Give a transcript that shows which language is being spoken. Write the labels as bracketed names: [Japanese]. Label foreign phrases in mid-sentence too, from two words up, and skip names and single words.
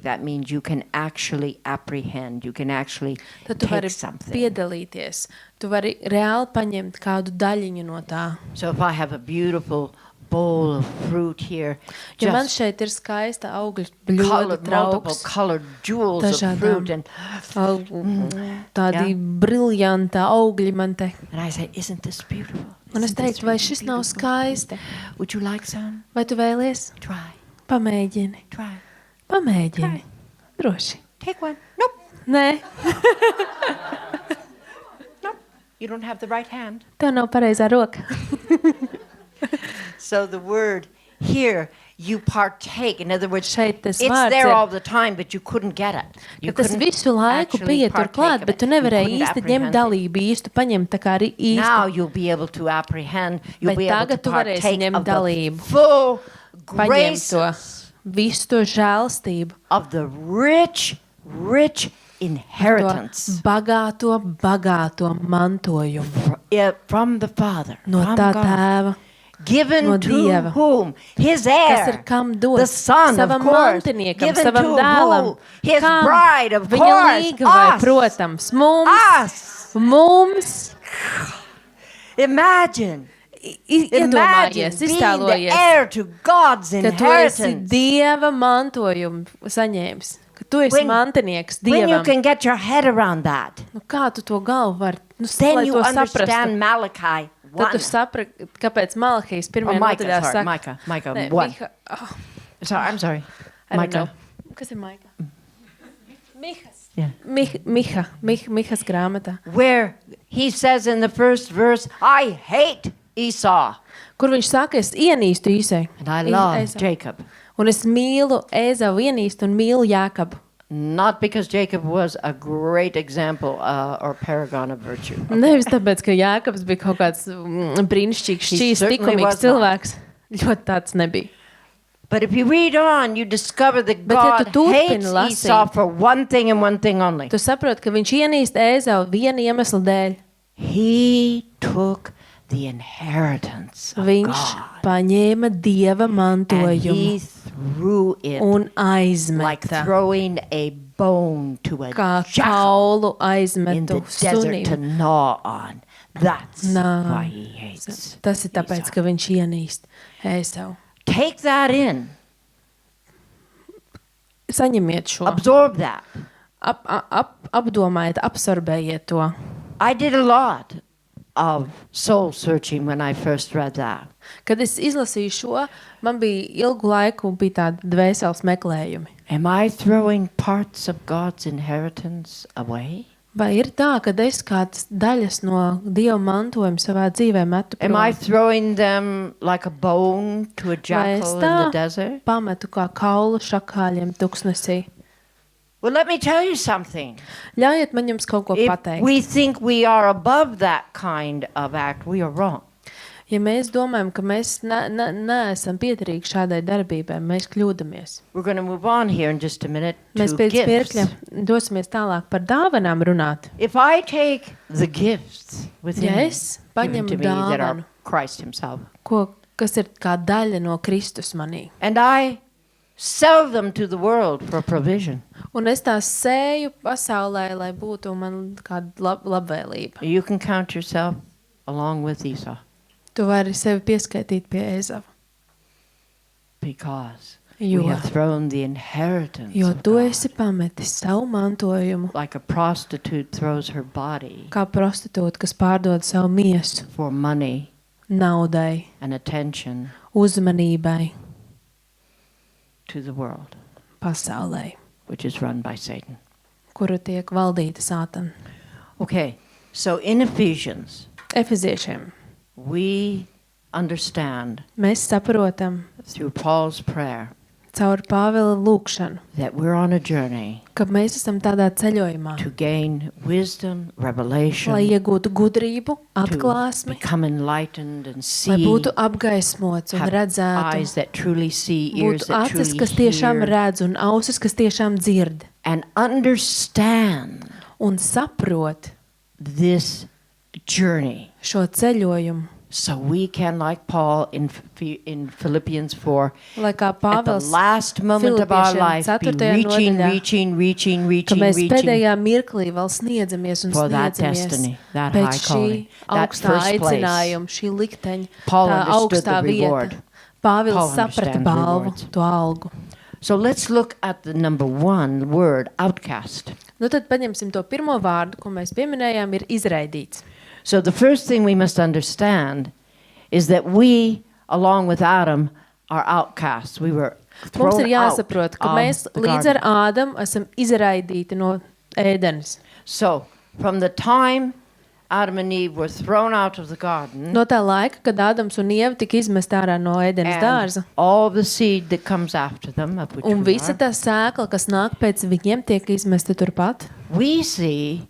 [English] That means you can actually apprehend. You can actually [Latvian] Tad tu vari [English] take something. [Latvian] piedalīties. Tu vari reāli paņemt kādu daļiņu no tā. [English] So if I have a beautiful bowl of fruit here, [Latvian] Ja man [English] just [Latvian] šeit ir skaista augļu bļoda [English] multiple [Latvian] trauks, [English] colored jewels of [Latvian] dažādām [English] fruit, and [Latvian] tādi briljanta augļi man te. [English] I say, isn't this beautiful? [Latvian] Un es [English] Isn't this [Latvian] teiktu, vai [English] really [Latvian] šis nav [English] beautiful? [Latvian] skaisti? [English] Would you like some? [Latvian] Vai tu vēlies? [English] Try. [Latvian] Pamēģini. [English] Try. [Latvian] Pamēģini. Droši. [English] Take one. Nope. [Latvian] Nē, [English] Nope. You don't have the right hand. [Latvian] tev nav pareizā roka. [English] So the word here, you partake. In other words, [Latvian] Šeit tas [English] it's [Latvian] vārds [English] there [Latvian] ir- [English] all the time, but you couldn't get it. You [Latvian] Tas [English] couldn't [Latvian] visu laiku [English] actually [Latvian] bija tur [English] partake [Latvian] klāt, [English] of [Latvian] bet [English] it. [Latvian] tu [English] You [Latvian] nevarēji [English] couldn't [Latvian] īsti ņemt [English] apprehend it. [Latvian] dalību, īstu paņemt tā kā arī [English] Now [Latvian] īsti. [English] you'll be able to apprehend. You'll [Latvian] Bet [English] be able to [Latvian] tagad tu varēsi [English] partake [Latvian] ņemt [English] of the [Latvian] dalību. [English] full [Latvian] Paņemt to [English] graces [Latvian] visu to žēlstību, [English] of the rich inheritance [Latvian] bagāto mantojumu [English] from the Father, [Latvian] no [English] from [Latvian] tā [English] God, [Latvian] tēva, [English] given [Latvian] no [English] to [Latvian] Dieva, [English] whom? His [Latvian] kas ir [English] heir, [Latvian] kam [English] the [Latvian] dots, [English] Son, of [Latvian] savam [English] course, [Latvian] mantiniekam, [English] given [Latvian] savam [English] to [Latvian] dēlam, [English] who? His [Latvian] kam [English] bride, of [Latvian] viņa [English] course, [Latvian] līgavai, [English] us, [Latvian] protams, [English] us. [Latvian] mums, [English] Imagine [Latvian] iedomājies, [English] being the [Latvian] iztēlojies, [English] heir to God's [Latvian] ka tu esi [English] inheritance. [Latvian] Dieva mantojumu saņēmis, ka tu esi mantinieks [English] When you [Latvian] Dievam. [English] can get your head around that, [Latvian] Nu, kā tu to galvu vari, [English] then [Latvian] lai [English] you [Latvian] to saprastu? [English] understand Malachi [Latvian] Tad [English] 1. [Latvian] tu saprati, kāpēc Malahijas [English] Oh, [Latvian] pirmajā [English] Micah, [Latvian] nodaļā [English] sorry, [Latvian] saka. [English] Micah [Latvian] Nē, [English] 1. [Latvian] Miha, [English] I'm sorry. I don't know. Micah. [Latvian] Kas ir Maika? Mihas. [English] Yeah. [Latvian] Mihas grāmatā. [English] Where he says in the first verse, I hate Esau [Latvian] Kur viņš saka, es ienīstu Īsai. [English] and I love [Latvian] Ēzavu. [English] Jacob. [Latvian] Un es mīlu Ēzavu ienīstu un mīlu Jākabu. [English] Not because Jacob was a great example or paragon of virtue. [Latvian] Nevis tāpēc, ka Jākabs bija kaut kāds brīnišķīgs, [English] He [Latvian] šķīs, [English] certainly [Latvian] likumīgs [English] was not. [Latvian] cilvēks. Ļoti tāds nebija. [English] But if you read on, you discover that [Latvian] Bet ja [English] God [Latvian] tu turpini [English] hates [Latvian] lasīt, [English] Esau for one thing and one thing only. [Latvian] Tu saproti, ka viņš ienīst Ēzavu viena iemesla dēļ. [English] He took the inheritance of [Latvian] Viņš [English] God [Latvian] paņēma Dieva [English] and he [Latvian] mantojumu [English] threw it [Latvian] un [English] like [Latvian] aizmeta. [English] throwing a bone to a [Latvian] Kā [English] jackal [Latvian] kaulu [English] in the [Latvian] aizmetu [English] desert to [Latvian] sunim. [English] gnaw on. That's [Latvian] Nā. [English] why he hates. [Latvian] Tas ir tāpēc, [English] Esau. [Latvian] ka viņš ienīst Ēzavu. [English] Take that in. [Latvian] Saņemiet šo. [English] Absorb that. [Latvian] Apdomājiet, absorbējiet to. [English] I did a lot of soul searching when I first read that. [Latvian] Kad es izlasīju šo, man bija ilgu laiku bija tādi dvēseles meklējumi. [English] Am I throwing parts of God's inheritance away? [Latvian] Vai ir tā, ka es kādas daļas no Dieva mantojuma savā dzīvē metu [English] Am I [Latvian] prom? [English] throwing them like a bone to a [Latvian] Vai es [English] jackal in the [Latvian] tā [English] desert? [Latvian] pametu kā kaulu šakāļiem tuksnesī? [English] Well, let me tell you something. [Latvian] Ļaujiet man jums kaut ko [English] If [Latvian] pateikt. [English] we think we are above that kind of act, we are wrong. [Latvian] Ja mēs domājam, ka mēs neesam piedarīgi šādai darbībai, mēs kļūdamies. [English] We're going to move on here in just a minute [Latvian] Mēs [English] to [Latvian] pēc [English] gifts. [Latvian] mirkļa dosimies tālāk par dāvanām runāt. [English] If I take the gifts within [Latvian] Ja [English] me, [Latvian] es [English] given to [Latvian] paņemu [English] me that are [Latvian] dāvanu, [English] Christ himself, [Latvian] kas ir kā daļa no Kristus manī, [English] and I sell them to the world for provision, [Latvian] un es tās sēju pasaulē, lai būtu man kāda labvēlība, [English] you can count yourself along with Esau, [Latvian] tu vari sevi pieskaitīt pie Ēzava. [English] because [Latvian] Jo, [English] we have thrown the inheritance [Latvian] jo [English] of [Latvian] tu [English] God, [Latvian] esi pametis savu mantojumu, [English] like a prostitute throws her body [Latvian] kā prostitūta, kas pārdod savu miesu [English] for money [Latvian] naudai, [English] and attention [Latvian] uzmanībai, [English] to the world, [Latvian] pasaulē, [English] which is run by Satan. [Latvian] kura tiek valdīta Sātana. [English] Okay, so in Ephesians, [Latvian] Efeziešiem [English] we understand [Latvian] mēs saprotam [English] through Paul's prayer [Latvian] caur Pāvila lūgšanu, [English] that we're on a journey [Latvian] ka mēs esam tādā ceļojumā, [English] to gain wisdom, [Latvian] lai [English] revelation, [Latvian] iegūtu gudrību, [English] to [Latvian] atklāsmi, [English] become enlightened and [Latvian] lai [English] see, [Latvian] būtu apgaismots un [English] have [Latvian] redzētu, [English] eyes that truly see, ears [Latvian] būtu [English] that [Latvian] acis, [English] truly [Latvian] kas tiešām [English] hear, [Latvian] redz un ausis, kas tiešām dzird [English] and understand [Latvian] un saprot [English] this journey. [Latvian] šo ceļojumu, [English] So we can, like Paul in Philippians 4, [Latvian] lai kā [English] at the [Latvian] Pāvils, [English] last moment of our [Latvian] Filipiešiem [English] life, be [Latvian] 4. [English] reaching, [Latvian] nodaļā, ka mēs [English] reaching [Latvian] pēdējā mirklī vēl sniedzamies un [English] for that [Latvian] sniedzamies [English] destiny, that [Latvian] pēc [English] high [Latvian] šī [English] calling, that [Latvian] augstā [English] first place. [Latvian] aicinājuma, šī likteņa, [English] Paul [Latvian] tā [English] understood [Latvian] augstā [English] the reward. [Latvian] vieta. Pāvils [English] Paul [Latvian] saprata [English] understands [Latvian] balvu, [English] rewards. [Latvian] to algu. [English] So let's look at the number one word, outcast. [Latvian] Nu tad paņemsim to pirmo vārdu, ko mēs pieminējām, ir izraidīts. [English] So the first thing we must understand is that we, along with Adam, are outcasts. We were [Latvian] Mums [English] thrown [Latvian] ir jāsaprot, ka [English] out [Latvian] mēs [English] of the [Latvian] līdz [English] garden. [Latvian] ar Ādamu esam izraidīti no ēdenes. [English] So from the time Adam and Eve were thrown out of the garden, [Latvian] No tā laika, kad Ādams un Ieva tika izmest ārā no ēdenes dārza, [English] and all the seed that comes after them, of which [Latvian] un [English] we [Latvian] visa [English] are, [Latvian] tā sēkla, kas nāk pēc viņiem, tiek izmesta turpat, [English] we see